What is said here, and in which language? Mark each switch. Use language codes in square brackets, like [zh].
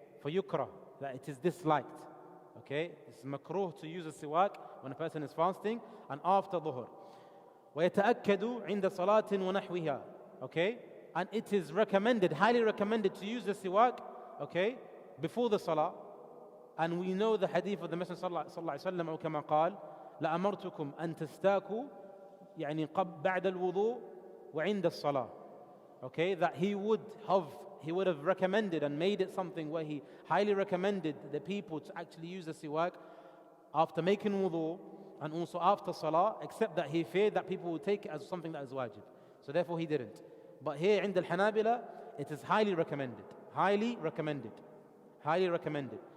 [en] For yukra, that it is disliked. Okay? It's makruh to use a siwak when a person is fasting and after Dhuhr. [ar] ويتأكد عند صلاة ونحوها. Okay? [en] And it is recommended, highly recommended to use the siwak, okay, before the salah. And we know the hadith of the Messenger [ar] صلى الله عليه وسلم أو كما قال لأمرتكم أن تستاكوا يعني بعد الوضوء وعند الصلاة. [en] Okay, that he would have recommended and made it something where he highly recommended the people to actually use the siwak after making wudu and also after salah, except that he feared that people would take it as something that is wajib. So therefore he didn't. But here in the Hanabila, it is highly recommended. Highly recommended. Highly recommended.